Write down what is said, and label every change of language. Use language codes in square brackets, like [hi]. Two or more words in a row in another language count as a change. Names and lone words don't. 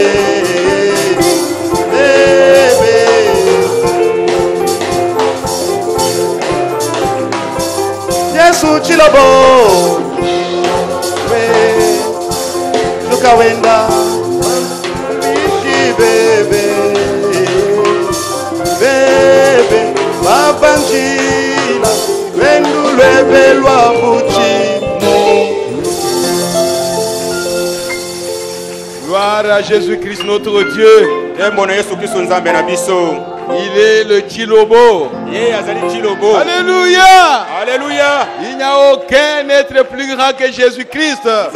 [lua] Yesu chilobo we tukawenda bishi bebe bebe babanjila vendulwebe lwa buchimo. [fr] Gloire à Jésus-Christ notre Dieu. Il est le Chilobo. Alléluia. Alléluia. Il n'y a aucun être plus grand que Jésus-Christ.